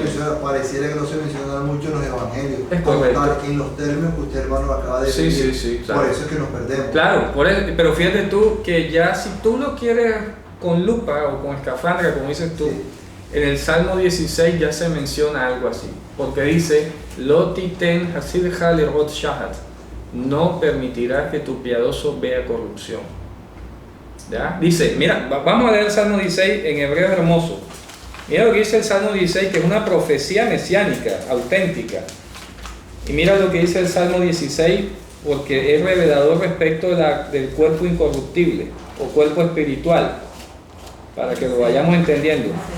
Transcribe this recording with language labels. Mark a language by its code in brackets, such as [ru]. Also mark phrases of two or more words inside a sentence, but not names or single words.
[es] menciona, pareciera que no se menciona mucho en los evangelios. Es como correcto. tal, en los términos que usted, hermano, acaba de Sí, decir. sí, claro. Por eso es que nos perdemos. Claro, pero fíjate tú que ya si tú lo quieres con lupa o con escafandra, como dices tú, Sí. en el Salmo 16 ya se menciona algo así, porque dice, [he] לא תתן חסידך לראות שחת, [es] no permitirás que tu piadoso vea corrupción. ¿Ya? Dice, mira, vamos a leer el Salmo 16 en hebreo hermoso. Mira lo que dice el Salmo 16, que es una profecía mesiánica, auténtica. Y mira lo que dice el Salmo 16, porque es revelador respecto del cuerpo incorruptible o cuerpo espiritual, para que lo vayamos entendiendo.